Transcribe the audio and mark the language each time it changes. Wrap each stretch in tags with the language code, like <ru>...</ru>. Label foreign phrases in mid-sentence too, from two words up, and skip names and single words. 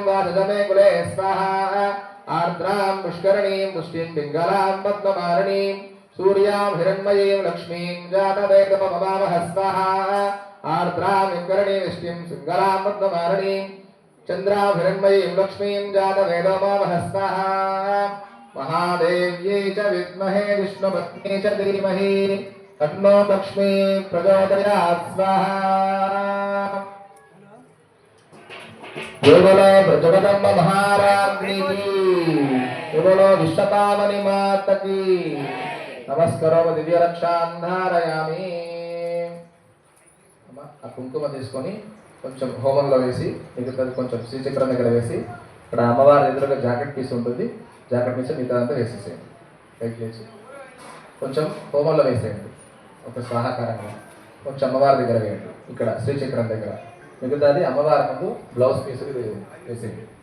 <sa>वासदमे कुले स्वाहा आर्द्रां पुष्करणीं पुष्टिं पिङ्गलां पद्ममालिनीं सूर्यां हिरण्मयीं लक्ष्मीं जातवेदममावह स्वाहा आर्द्रां विकरणीं विष्टिं सिङ्गलां पद्ममालिनीं चन्द्रां हिरण्मयीं लक्ष्मीं जातवेदममावह स्वाहा महादेव्यै च विद्महे विष्णुपत्न्यै च धीमहि तन्नो लक्ष्मी प्रचोदयात् स्वाहा</sa> <hi>बोलो जगदम्ब महारानी की बोलो विश्वपावनी माता की</hi> <sa>नमस्कारो दिव्य रक्षां धारयामि</sa> <hi>ఆ</hi> <te>కుంకుమ తీసుకొని కొంచెం హోమంలో వేసి మిగతాది కొంచెం శ్రీచక్రం దగ్గర వేసి ఇక్కడ అమ్మవారి ఎదురుగా</te> <en>jacket piece</en> <te>ఉంటుంది</te> <en>jacket piece</en> <te>మిగతా అంతా వేసేసేయండి పైకి లేచి కొంచెం హోమంలో వేసేయండి ఒక స్వాహాకారంగా కొంచెం అమ్మవారి దగ్గర వేయండి ఇక్కడ శ్రీచక్రం దగ్గర మిగతాది అమ్మవారి ముందు</te> <en>blouse piece</en> <te>వేసేయండి</te>